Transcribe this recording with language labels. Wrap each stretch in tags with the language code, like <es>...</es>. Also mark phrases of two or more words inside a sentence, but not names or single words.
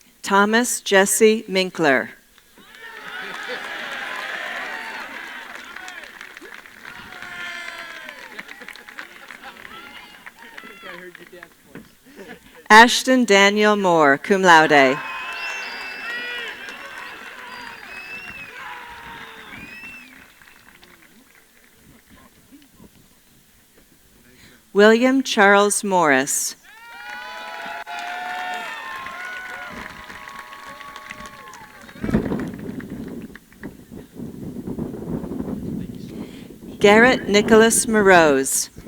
<en>Thomas Jesse Minkler. Ashton Daniel Moore,</en> <la>cum laude.</la> <en>William Charles Morris. Garrett Nicholas Morose.</en>